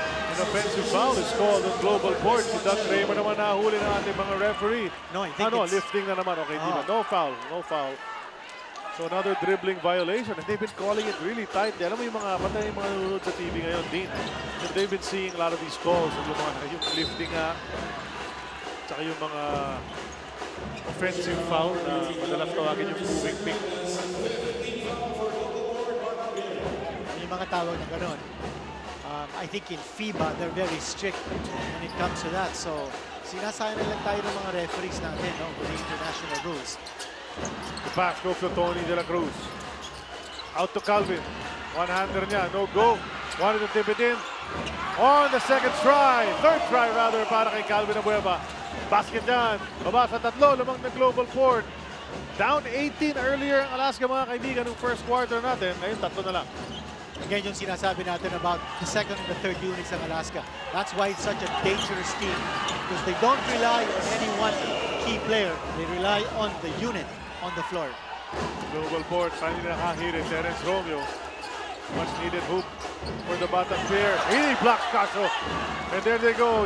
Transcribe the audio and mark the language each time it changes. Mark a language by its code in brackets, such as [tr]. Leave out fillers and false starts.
[en] An offensive foul is called on GlobalPort. [tl] Si Doug Kramer naman nahuli ng ating mga referee. [en] No, I think it's... [tl] Lifting na naman. Okay, di na. [en] No foul. No foul. So another dribbling violation. And they've been calling it really tight. [tl] Alam mo yung mga patay yung mga nanonood sa TV ngayon, Dean. [en] And they've been seeing a lot of these calls. [tl] Yung lifting nga. Tsaka yung mga offensive foul na madalas tawagin yung moving pick. May mga tawag na gano'n. [en] I think in FIBA, they're very strict when it comes to that. [tl] So, sinasayan na lang tayo ng mga referees natin, no, [en] with the international rules. The pass goes to Tony De La Cruz. Out to Calvin. One-hander niya. No go. Wanted to tip it in. On the second try. Third try rather [tl] para kay Calvin Abueva. Basket yan. Baba sa tatlo. Lamang na GlobalPort. Down 18 earlier ang Alaska, mga kaibigan, ng first quarter natin. Ngayon, tatlo na lang. [en] Again, [tl] yung sinasabi natin [en] about the second and the third units ng Alaska. That's why it's such a dangerous team. Because they don't rely on any one key player. They rely on the unit on the floor. GlobalPort finally nakahirit. Terence Romeo. Much needed hoop for the bottom pair. He blocks Caso. And there they go.